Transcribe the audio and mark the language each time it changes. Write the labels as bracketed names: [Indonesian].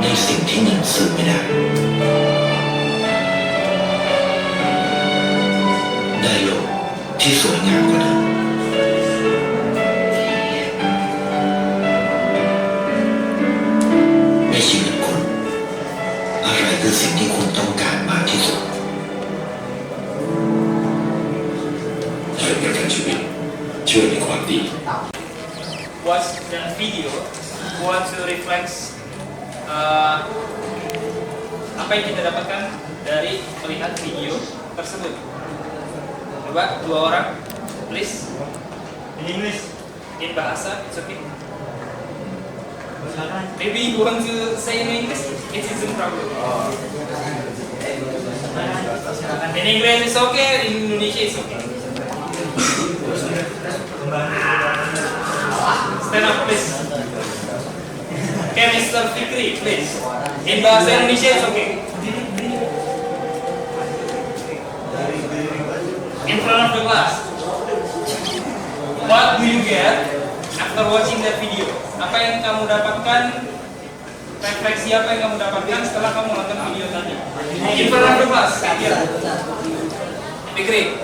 [Thai] สิ่งที่เงินซื้อไม่ได้ได้โลกที่สวยงามกว่าเดิมในชีวิตคุณอะไรคือสิ่งที่คุณต้องการมากที่สุดช่วยประกันชีวิตช่วยในความดี [English] Watch the video want to reflect [Indonesian] apa yang kita dapatkan dari melihat video tersebut. Coba dua orang, [English] please. In English. In bahasa, it's okay. Maybe you want to say in English, it isn't problem. In English it's okay, in Indonesia it's okay. Stand up, please. Okay, Mr. Fikri, please. In bahasa Indonesia it's okay. In front of the class. What do you get after watching that video? [Indonesian] Apa yang kamu dapatkan? Refleksi apa yang kamu dapatkan setelah kamu nonton video tadi? [English] In front of the class. Here. [Indonesian] Fikri.